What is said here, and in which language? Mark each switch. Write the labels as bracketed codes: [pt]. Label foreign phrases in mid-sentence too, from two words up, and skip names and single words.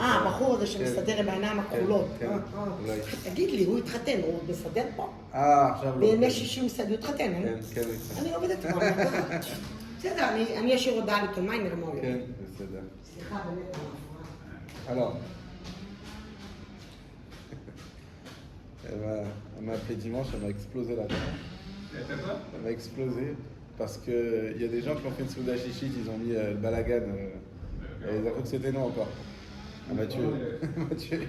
[he] הבחור הזה שמסתדר עם העיניים הכחולות. כן, אולי. תגיד לי, הוא התחתן, הוא מסתדר פה? עכשיו לא. בימי שישי הוא מסתדר, הוא התחתן, כן. אני עובדת כבר. בסדר, אני אשאיר הודעה לתלמי, נראה מה הוא כן, יגיד. בסדר. סליחה, באמת, על ההפרעה. [fr] Alors, elle m'a appelé dimanche, elle m'a explosé la tête. Elle m'a explosé parce qu'il y a des gens qui ont fait une [he] סעודה שלישית, [fr] ils ont mis le balagan et ils ont cru que c'était non encore. Elle m'a tué. Elle m'a tué.